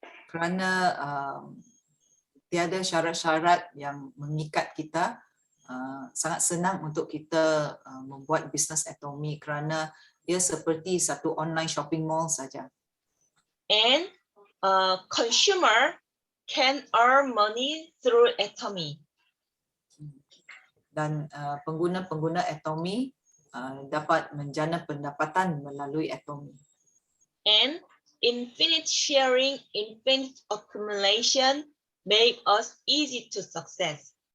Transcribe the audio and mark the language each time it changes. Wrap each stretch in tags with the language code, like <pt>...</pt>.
<ms>Kerana tiada syarat-syarat yang mengikat kita, sangat senang untuk kita membuat bisnes Atomy kerana dia seperti satu online shopping mall saja.</ms> <en>And consumer can earn money through Atomy.</en> <ms>Dan pengguna-pengguna Atomy dapat menjana pendapatan melalui Atomy.</ms> <en>And infinite sharing, infinite accumulation make us easy to success.</en>